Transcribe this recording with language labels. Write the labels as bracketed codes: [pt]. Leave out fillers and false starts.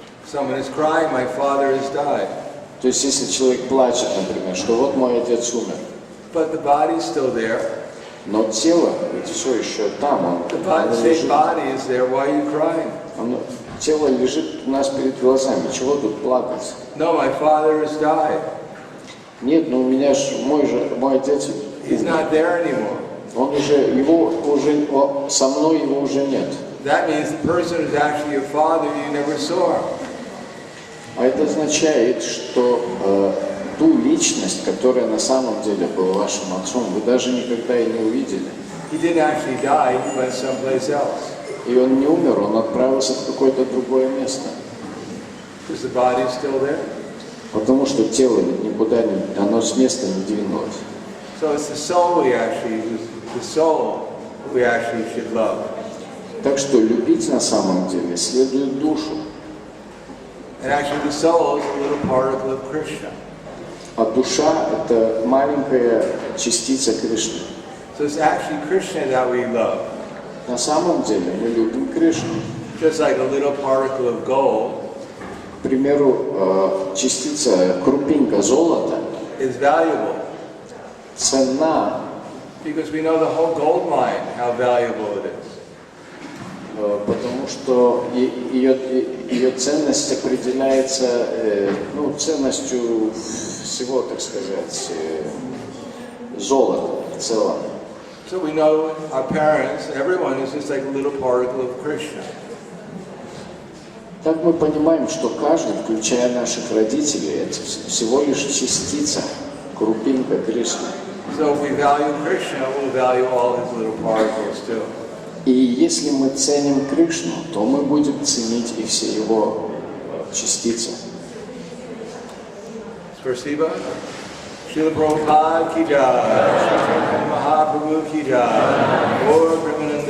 [en] Someone is crying, my father has died. [ru] То есть если человек плачет, например, что вот мой отец умер, [en] But the body's still there. [ru] но тело ведь все еще там, оно [en] The [ru] лежит. [en] body is there, why are you crying? [ru] Тело лежит у нас перед глазами, чего тут плакать? [en] No, my father has died. [ru] Нет, но у меня же мой отец [en] He's not there anymore. [ru] Он уже, со мной его уже нет. [en] That means the person who's actually your father, you never saw him. [ru] А это означает, что ту личность, которая на самом деле была вашим отцом, вы даже никогда и не увидели. [en] He didn't actually die, he went someplace else. [ru] И он не умер, он отправился в какое-то другое место. [en] Is the body still there? [ru] Потому что тело никуда не, оно с места не двинулось. [en] So it's the soul we actually should love. [ru] Так что любить на самом деле следует душу. [en] And actually the soul is a little particle of Krishna. [ru] А душа – это маленькая частица Кришны. [en] So it's actually Krishna that we love. [ru] На самом деле мы любим Кришну. [en] Just like a little particle of gold. [ru] К примеру, частица, крупинка золота [en] is valuable. [ru] Ценна. [en] Because we know the whole gold mine, how valuable it is. [ru] Потому что ее ценность определяется ценностью всего, так сказать, золота в целом. [en] So we know our parents, everyone is just like a little particle of Krishna. [ru] Так мы понимаем, что каждый, включая наших родителей, это всего лишь частица, крупинка Кришны. [en] So if we value Krishna, we'll value all his little particles too. [ru] И если мы ценим Кришну, то мы будем ценить и все его частицы. Спасибо. Шрила Прабхупада ки джай, Шри Чайтанья Махапрабху ки джай, Гаур